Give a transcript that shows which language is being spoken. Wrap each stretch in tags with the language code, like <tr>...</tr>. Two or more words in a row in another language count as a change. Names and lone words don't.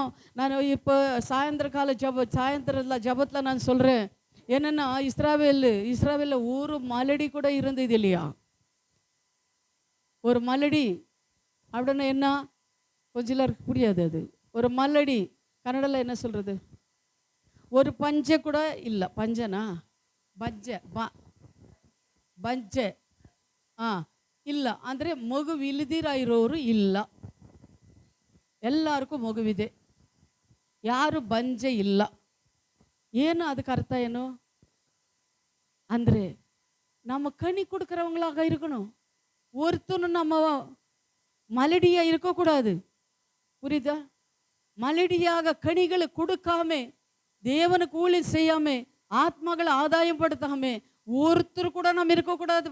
<ta>நான் இப்போ சாயந்தர ஜபத்தில் நான் சொல்கிறேன் என்னென்னா, இஸ்ராவேலில் ஒரு மலடி கூட இருந்தது இல்லையா. ஒரு மலடி அப்படின்னா என்ன, கொஞ்சம் எல்லாருக்கு புரியாது அது. ஒரு மலடி கன்னடத்தில் என்ன சொல்கிறது, ஒரு பஞ்சை கூட இல்லை.</ta> <kn>பஞ்சனா ಬಂಜೆ ಇಲ್ಲ ಅಂದರೆ ಮಗುವಿಲ್ಲದಿರೋರು ಇಲ್ಲ. ಎಲ್ಲರಿಗೂ ಮಗುವಿದೆ, ಯಾರು ಬಂಜೆ ಇಲ್ಲ. ಏನು ಅದಕ್ಕೆ ಅರ್ಥ ಏನು ಅಂದರೆ,</kn> <ta>நம்ம கனி கொடுக்குறவங்களாக இருக்கணும். ஒருத்தனும் நம்ம மலடியா இருக்கக்கூடாது. புரியுதா? மலடியாக கனிகளை கொடுக்காம, தேவனுக்கு ஊழியம் செய்யாம, ஆத்மகளை ஆதாயம் படுத்தாம ஒருத்தர் கூட நம்ம இருக்கக்கூடாது.</ta>